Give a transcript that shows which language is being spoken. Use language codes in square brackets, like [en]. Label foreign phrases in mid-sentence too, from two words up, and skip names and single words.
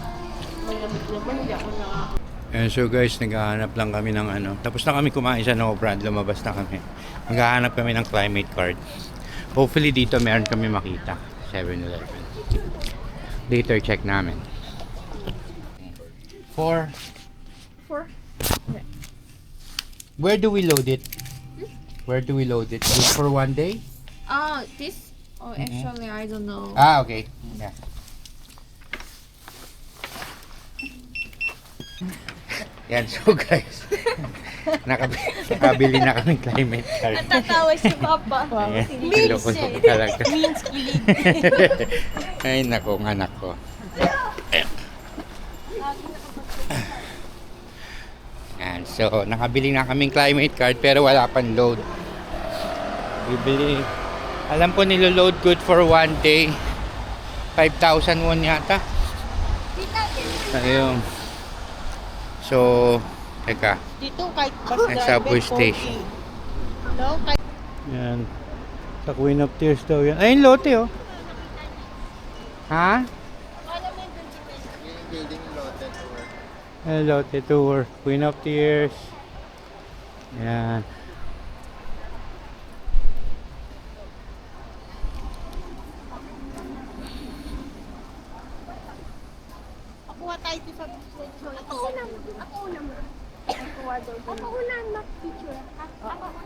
[en] And so guys, [tl] naghahanap lang kami ng tapos na kami kumain sa No Brand, lumabas na kami. Maghahanap kami ng [en] climate card. [tl] Hopefully dito meron kami makita. 7-Eleven. Later check namin. 4. [en] Where do we load it? Where do we load it? Just for one day? This? Oh, actually, I don't know. Ah, okay. Yeah. [tl] Yan, so guys. Nakabili na kaming [en] climate card. [tl] Natatawa si Papa. Ayan, Means loko siya. talaga. Means kilig. Ay, nako, anak ko. Yan, so, nakabili na kaming [en] climate card [tl] pero wala pang load. Bibili. Alam ko nilo-load [en] good for one day. [tl] 5,000 won yata. Ayun. So, teka. Dito kahit bus Ang subway station. No, kahit Yan. Sa Queen of Tears daw yan. Ay, yung lote oh. Ha? Ay, lote tour. Queen of Tears. Yan. kuha tayo dito sa picture. Ako una mo. Ako una mag-picture. Ako.